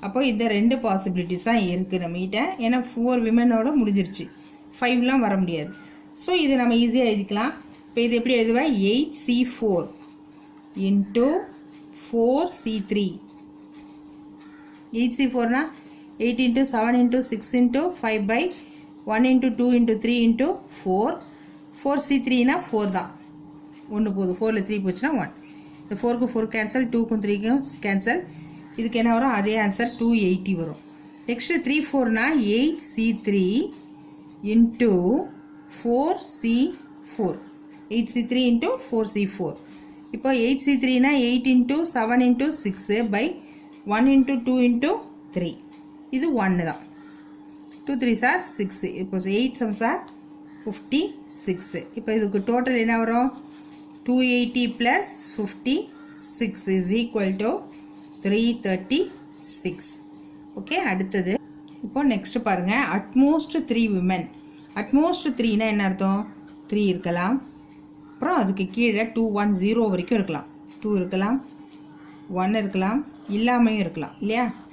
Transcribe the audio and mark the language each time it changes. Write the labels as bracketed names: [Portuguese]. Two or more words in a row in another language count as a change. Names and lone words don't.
[Tamil] அப்போ இந்த 2 பாசிபிலிட்டிஸ் தான் இருக்குது நம்மகிட்ட. ஏன்னா 4 விமனோட முடிஞ்சிருச்சு, 5லாம் வர முடியாது. ஸோ இது நம்ம ஈஸியாக எழுதிக்கலாம். இப்போ இது எப்படி எழுதுவேன்? 8C4 இன்ட்டு 4C3. [English] 8C4னா 8 into 7 into 6 into 5 by 1 into 2 into 3 into 4. [Tamil] 4C3னா 4 தான், 1 போகுது, 4ல் 3 போச்சுன்னா 1. இந்த 4க்கு 4 கேன்சல், 2க்கும் 3க்கும் கேன்சல். இதுக்கு என்ன வரும்? அதே ஆன்சர் 280 வரும். நெக்ஸ்ட்டு 3 4னா 8C3 into 4C4. [English] 8C3 into 4C4. இப்போ 8C3னா 8 into 7 into 6 by 1 into 2 into 3. [Tamil] இது 1 தான். [English] 2 3s are 6. [Tamil] இப்போ 8 [English] sums are [Tamil] 56. இப்போ இதுக்கு டோட்டல் என்ன வரும்? 280 [English] plus 56 is equal to 336. [Tamil] ஓகே, அடுத்தது இப்போ நெக்ஸ்ட் பாருங்க. அட்மோஸ்ட் 3 விமன். அட்மோஸ்ட் 3னா என்ன அர்த்தம்? 3 இருக்கலாம், அப்புறம் அதுக்கு கீழே 2 1 0 வரைக்கும் இருக்கலாம். 2 இருக்கலாம், 1 இருக்கலாம், இல்லாமையும் இருக்கலாம் இல்லையா?